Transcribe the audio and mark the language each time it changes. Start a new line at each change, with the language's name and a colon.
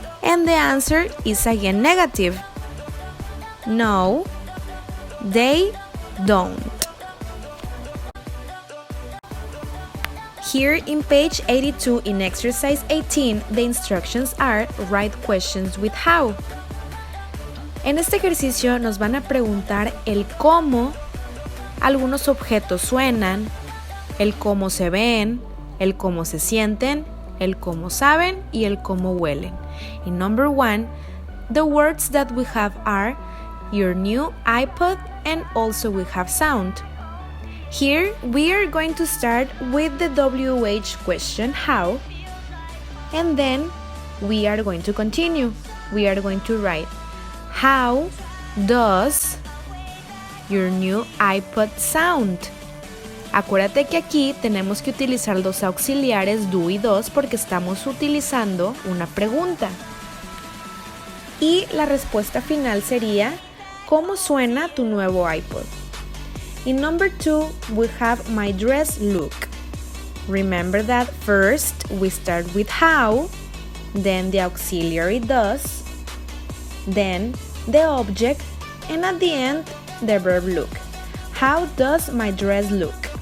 English: And the answer is again negative. No, they don't. Here in page 82 in exercise 18, the instructions are write questions with how.
Spanish: En este ejercicio nos van a preguntar el cómo algunos objetos suenan, el cómo se ven, el cómo se sienten, el cómo saben y el cómo huelen.
English: In number 1, the words that we have are your new iPod and also we have sound. Here we are going to start with the WH question, how, and then we are going to continue. We are going to write, how does your new iPod sound?
Spanish: Acuérdate que aquí tenemos que utilizar los auxiliares do y does porque estamos utilizando una pregunta. Y la respuesta final sería, ¿cómo suena tu nuevo iPod?
English: In number 2, we have my dress look. Remember that first we start with how, then the auxiliary does, then the object, and at the end, the verb look. How does my dress look?